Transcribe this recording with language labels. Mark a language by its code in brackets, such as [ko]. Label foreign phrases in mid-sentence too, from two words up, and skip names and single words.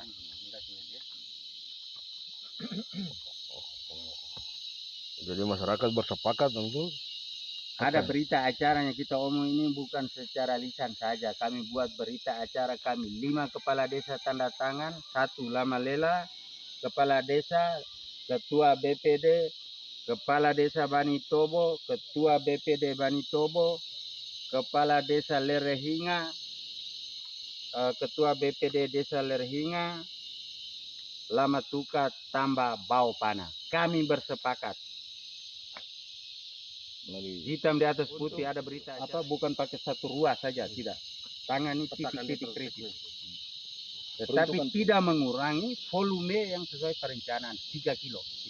[id] Jadi masyarakat bersepakat tentu. Ada berita acaranya kita omong ini bukan secara lisan saja. Kami buat berita acara kami 5 kepala desa tanda tangan, 1 Lamalela, kepala desa, ketua BPD, kepala desa Bani Tobo, ketua BPD Bani Tobo, kepala desa Lerehinga, ketua BPD desa Lerehinga, Lamatuka tambah Bau Pana. Kami bersepakat. Hitam di atas putih ada berita apa bukan pakai satu ruas saja, tidak. Tangani titik-titik kritis. Tetapi tidak mengurangi volume yang sesuai perencanaan 3 kilo.